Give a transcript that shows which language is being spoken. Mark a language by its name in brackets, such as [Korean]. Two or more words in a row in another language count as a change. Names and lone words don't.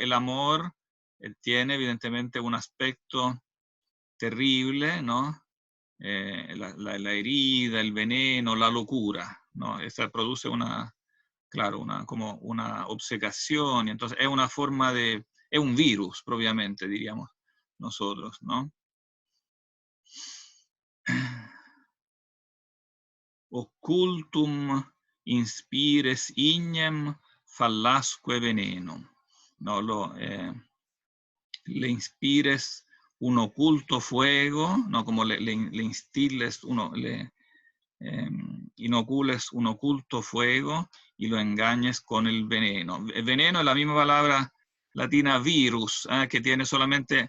[Spanish] El amor tiene evidentemente un aspecto terrible, ¿no? La herida, el veneno, la locura, ¿no? Esa produce como una obcecación, y entonces es una forma es un virus propiamente, diríamos nosotros, ¿no? [Latin] Occultum inspires ignem fallasque venenum. [Spanish] No, le inspires un oculto fuego, no, como le instilles, inocules un oculto fuego y lo engañes con el veneno. El veneno es la misma palabra latina virus, que tiene solamente...